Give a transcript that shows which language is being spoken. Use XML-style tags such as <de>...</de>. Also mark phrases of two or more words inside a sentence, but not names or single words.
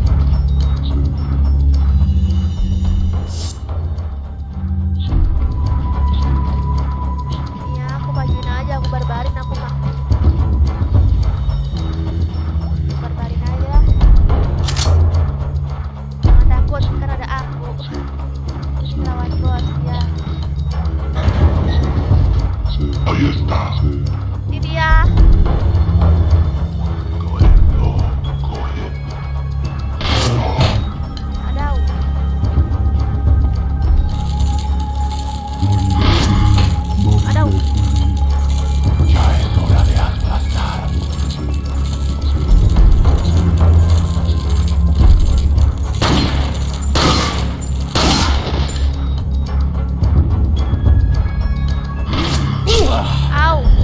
<id>Iya, aku majuin aja, aku barbarin aku, Kak. Barbarin aja. Jangan takut, kan ada aku. Ini lawan bos, ya.</id> <es>Ahí está.</es> <id>Ini dia.</id> <es>Correcto, correcto. Adau. Adau. Ya es hora de aplastar. Au.</es>